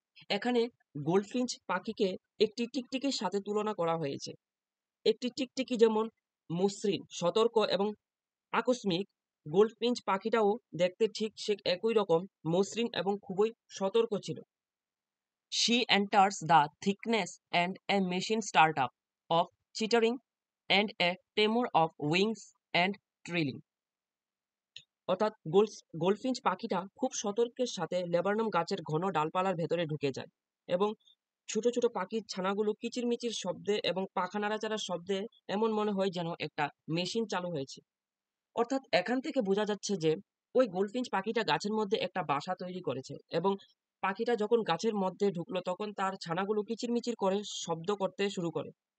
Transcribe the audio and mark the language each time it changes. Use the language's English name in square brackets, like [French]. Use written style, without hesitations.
[Bangla] এখানে গোল্ডফিঞ্চ পাখিকে একটি টিকটিকির সাথে তুলনা করা হয়েছে। একটি টিকটিকি যেমন মসৃণ, সতর্ক এবং আকস্মিক, গোল্ডফিঞ্চ পাখিটাও দেখতে ঠিক সে একই রকম মসৃণ এবং খুবই সতর্ক ছিল। [English] She enters the thickness and a machine startup of chittering and a tremor of wings and trilling। [Bangla] অর্থাৎ গোল্ডফিঞ্চ পাখিটা খুব সতর্কের সাথে লেবানন গাছের ঘন ডালপালার ভেতরে ঢুকে যায় এবং ছোট ছোট পাখির ছানাগুলো কিচিরমিচির শব্দে এবং পাখা নাড়াচাড়ার শব্দে এমন মনে হয় যেন একটা মেশিন চালু হয়েছে। অর্থাৎ এখান থেকে বোঝা যাচ্ছে যে ওই গোল্ডফিঞ্চ পাখিটা গাছের মধ্যে একটা বাসা তৈরি করেছে এবং পাখিটা যখন গাছের মধ্যে ঢুকলো তখন তার ছানাগুলো কিচিরমিচির করে শব্দ করতে শুরু করে।